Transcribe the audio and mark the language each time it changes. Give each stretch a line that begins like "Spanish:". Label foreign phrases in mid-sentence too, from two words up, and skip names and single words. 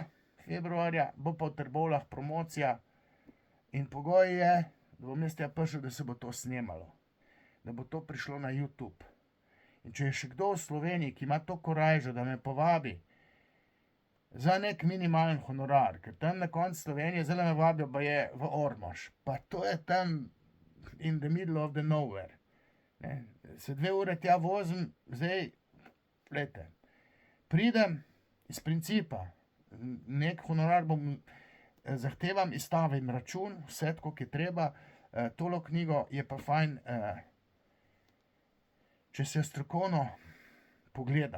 Slovenian: februarja bo pa v Trbovljah promocija in pogoj je, da bom jaz tja prišel, da se bo to snemalo. Da bo to prišlo na YouTube. In če je še kdo v Sloveniji, ki ima to korajžo, da me povabi za nek minimalen honorar, ker tam na koncu Slovenije zdaj me vabijo baje v Ormož, pa to je tam
English: in the middle of the nowhere.
Slovenian: Ne, se 2 ure tja vozim, zdaj, glejte, pridem iz principa, nek honorar zahtevam, izstavim račun, vse tako, ki je treba, tolo knjigo je pa fajn, če se strokovno pogleda.